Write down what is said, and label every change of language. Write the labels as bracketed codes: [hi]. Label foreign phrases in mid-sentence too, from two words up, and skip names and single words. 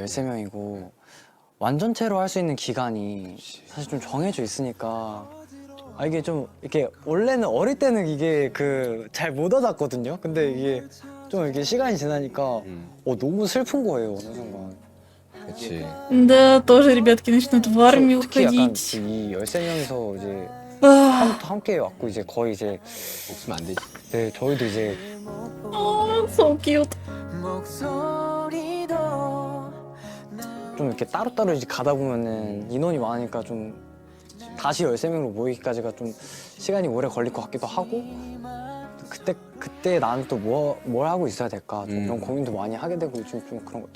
[ko] 13명이고 완전체로 할 수 있는 기간이 사실 좀 정해져 있으니까 이게 좀 이렇게 원래는 어릴 때는 이게 그 잘 못 와닿거든요. 근데 이게 좀 이렇게 시간이 지나니까 너무 슬픈 거예요. 어느 순간. 그치. [ru] Да, тоже ребятки начнут в армию [ko] 특히 약간 [ru] уходить. [ko] 이 13명이서 이제 [ru] Ах, [ko] 함께 왔고 이제 거의 이제 없으면 안 되지. 네 저희도 이제 [en] so cute. [ko] 좀 이렇게 따로따로 이제 가다 보면은 인원이 많으니까 좀 다시 13명으로 모이기까지가 좀 시간이 오래 걸릴 것 같기도 하고 그때 나는 또 뭘 하고 있어야 될까 좀 그런 고민도 많이 하게 되고 요즘 좀 그런 것 같아요.